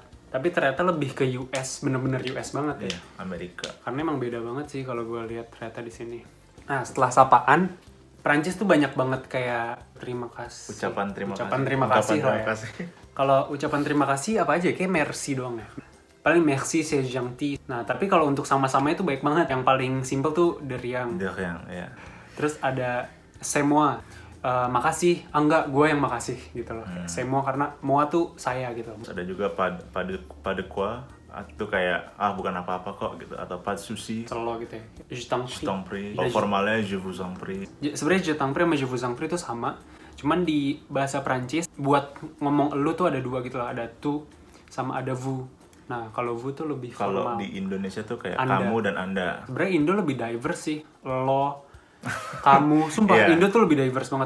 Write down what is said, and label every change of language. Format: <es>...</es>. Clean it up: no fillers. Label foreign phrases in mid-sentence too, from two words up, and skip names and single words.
<id>Tapi ternyata lebih ke US, bener-bener US banget ya. Iya, Amerika. Karena emang beda banget sih kalau gue lihat ternyata di sini. Nah setelah sapaan, Prancis tuh banyak banget kayak terima kasih. Ucapan terima Ucapan kasih. terima kasih lah ya. Kalau ucapan terima kasih apa aja? Kayak merci doang ya. Paling</id> <fr>merci, c'est gentil.</fr> <id>Nah tapi kalau untuk sama-sama itu baik banget. Yang paling simple tuh</id> <fr>de rien.</fr> <id>Dia yang ya. Terus ada</id> <fr>c'est moi.</fr> <id>Makasih, enggak, gue yang makasih gitu loh.</id> <fr>C'est moi</fr> <id>karena moi tuh saya gitu. Terus ada juga</id> <fr>pada quoi</fr> <id>itu kayak bukan apa-apa kok gitu, atau</id> <fr>pas souci,</fr> <id>Selalu gitu ya.</id> <fr>Je t'en</fr> <id>je prie.</id> <fr>t'en prie.</fr> <id>Kalau formalnya</id> <fr>je vous en prie.</fr> <id>Sebenarnya</id> <fr>je t'en prie</fr> <id>sama</id> <fr>je vous en prie</fr> <id>itu sama. Cuman di bahasa Prancis buat ngomong elu tuh ada dua gitu lah. Ada tu sama ada vous. Nah kalau vous tuh lebih Kalau formal. di Indonesia tuh kayak Anda. kamu dan anda. Sebenarnya Indo lebih diverse sih. Lo, kamu, sumpah Iya. Indo tuh lebih diverse banget.</id>